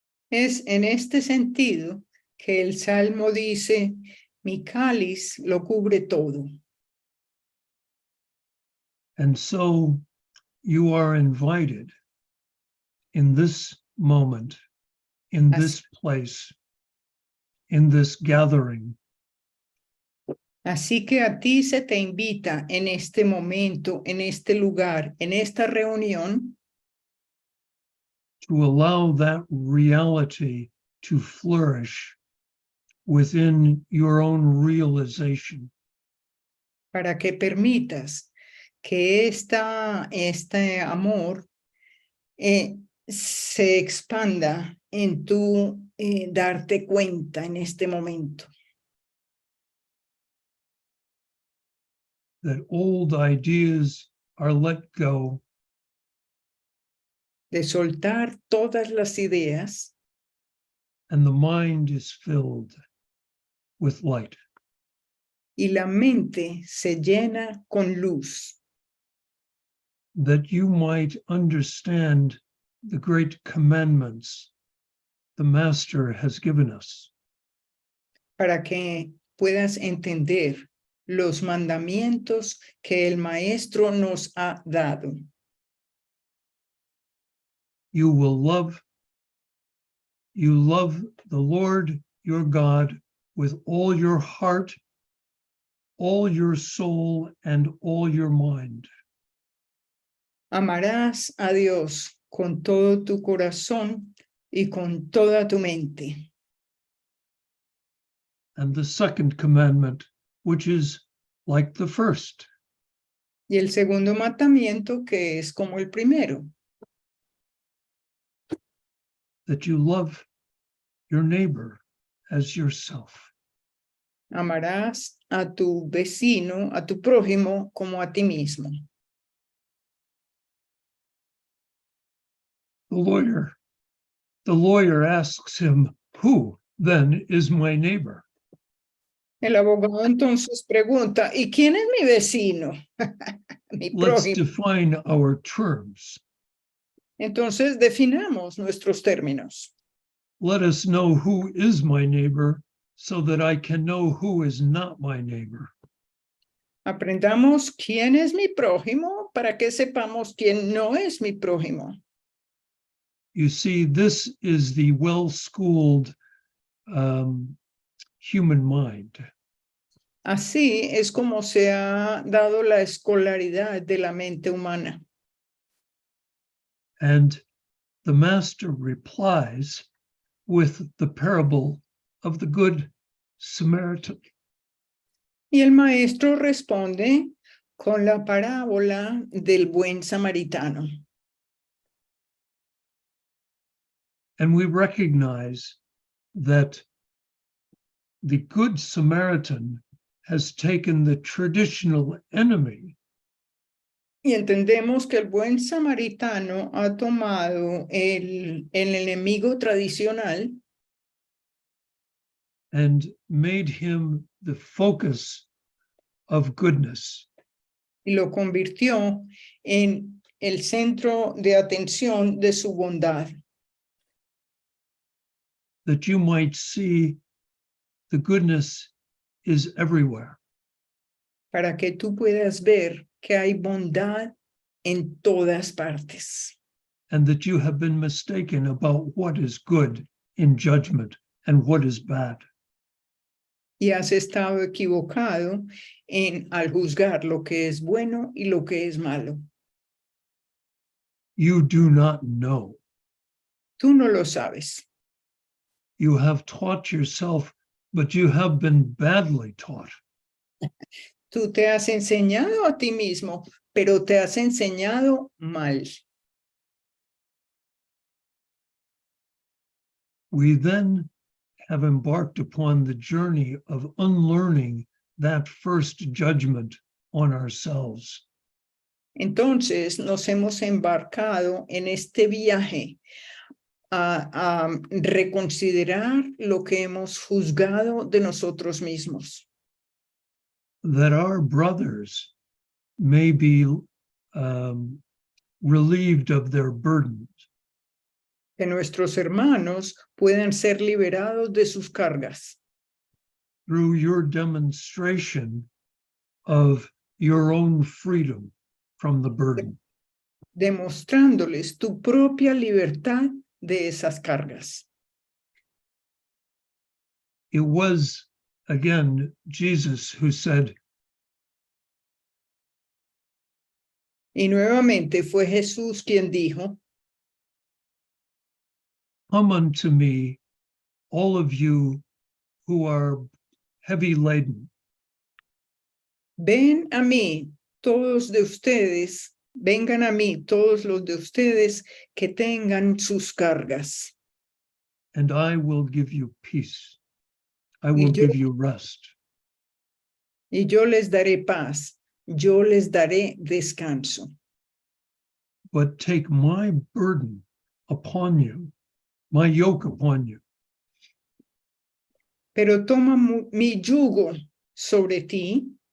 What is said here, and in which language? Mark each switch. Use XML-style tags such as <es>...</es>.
<es>Es en este sentido que el Salmo dice, mi cáliz lo cubre todo.</es> <en>And so you are invited in this moment, in this place, in this gathering,</en> <es>Así que a ti se te invita en este momento, en este lugar, en esta reunión,</es> <en>to allow that reality to flourish within your own realization.</en> <es>para que permitas que este amor se expanda en tu darte cuenta en este momento.</es> <en>That old ideas are let go,</en> <es>De soltar todas las ideas</es> <en>and the mind is filled with light.</en> <es>y la mente se llena con luz,</es> <en>That you might understand the great commandments the Master has given us.</en> <es>para que puedas entender los mandamientos que el Maestro nos ha dado.</es> <en>You love the Lord your God with all your heart, all your soul, and all your mind.</en> <es>Amarás a Dios con todo tu corazón y con toda tu mente.</es> <en>And the second commandment, which is like the first,</en> <es>Y el segundo mandamiento, que es como el primero,</es> <en>that you love your neighbor as yourself.</en> <es>amarás a tu vecino, a tu prójimo, como a ti mismo.</es> <en>The lawyer asks him, Who then is my neighbor?</en> <es>El abogado entonces pregunta, ¿y quién es mi vecino? Mi</es> <en>Let's</en> <es>prójimo.</es> <en>define our terms.</en> <es>Entonces definamos nuestros términos.</es> <en>Let us know who is my neighbor so that I can know who is not my neighbor.</en> <es>Aprendamos quién es mi prójimo para que sepamos quién no es mi prójimo.</es> <en>You see, this is the well-schooled human mind.</en> <es>Así es como se ha dado la escolaridad de la mente humana.</es> <en>And the master replies with the parable of the Good Samaritan.</en> <es>Y el maestro responde con la parábola del buen samaritano.</es> <en>And we recognize that the Good Samaritan has taken the traditional enemy</en> <es>Y entendemos que el buen samaritano ha tomado el enemigo tradicional</es> <en>and made him the focus of goodness.</en> <es>y lo convirtió en el centro de atención de su bondad,</es> <en>That you might see the goodness is everywhere.</en> <es>para que tú puedas ver que hay bondad en todas partes.</es> <en>And that you have been mistaken about what is good in judgment and what is bad.</en> <es>Y has estado equivocado al juzgar lo que es bueno y lo que es malo.</es> <en>You do not know.</en> <es>Tú no lo sabes.</es> <en>You have taught yourself, but you have been badly taught.</en> <es>Tú te has enseñado a ti mismo, pero te has enseñado mal.</es> <en>We then have embarked upon the journey of unlearning that first judgment on ourselves.</en> <es>Entonces nos hemos embarcado en este viaje a reconsiderar lo que hemos juzgado de nosotros mismos.</es> <en>That our brothers may be relieved of their burdens.</en> <es>Que nuestros hermanos puedan ser liberados de sus cargas.</es> <en>Through your demonstration of your own freedom from the burden.</en> <es>Demostrándoles tu propia libertad de esas cargas.</es> <en>It was, again, Jesus who said,</en> <es>Y nuevamente fue Jesús quien dijo,</es> <en>"Come unto me, all of you who are heavy laden,</en> <es>ven a mí, todos de ustedes, vengan a mí, todos los de ustedes que tengan sus cargas.</es> <en>and I will give you peace. I will give you rest."</en> <es>Y yo les daré paz, yo les daré descanso.</es> <en>But take my burden upon you, my yoke upon you,</en> <es>Pero toma mi yugo sobre ti.</es>